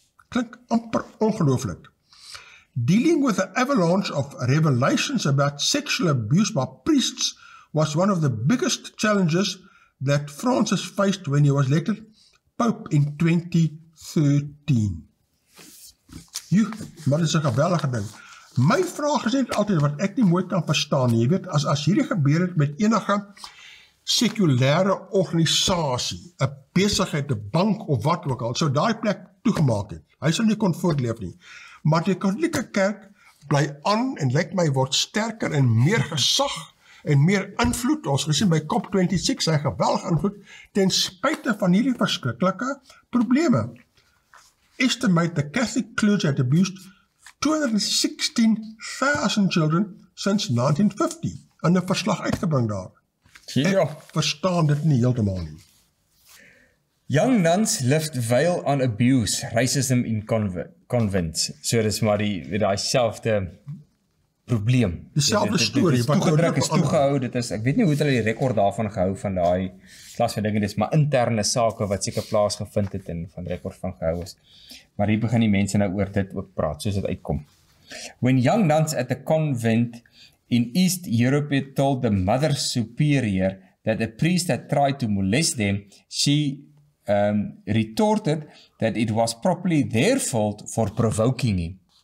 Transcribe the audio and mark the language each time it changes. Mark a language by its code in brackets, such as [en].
[af] Klink amper ongelooflik. [en] Dealing with the avalanche of revelations about sexual abuse by priests was one of the biggest challenges that Francis faced when he was elected Pope in 2013. [af] Maar dit is 'n geweldige ding. My vraag is net altyd wat ek nie mooi kan verstaan nie. Jy weet, as hierdie gebeur het met enige sekulêre organisasie, 'n besigheid, 'n bank of wat ook al, sou daai plek toegemaak het. Hy sou nie kon voortleef nie. Maar die Katolieke Kerk bly aan en lyk my word sterker en meer gesag en meer invloed. Ons gesien by COP26 sy geweldige invloed ten spyte van hierdie verskriklike probleme. [en] Estimate the Catholic clergy had abused 216,000 children since 1950. [af] En 'n verslag uitgebring daar. Ek verstaan dit nie heeltemal nie. [en] Young nuns lift veil on abuse, racism in convents. [af] So dis maar die selfde probleem. Dieselfde storie. Dit is toegedruk, is toegehou, dit is, ek weet nie hoe het hulle die rekord daarvan gehou, van daai klas van dinge, dit is maar interne sake wat seker plaasgevind het en van rekord van gehou is. Maar hier begin die mense nou oor dit ook praat, soos dit uitkom. [en] When young nuns at the convent in East Europe told the Mother Superior that a priest had tried to molest them, she retorted that it was probably their fault for provoking him.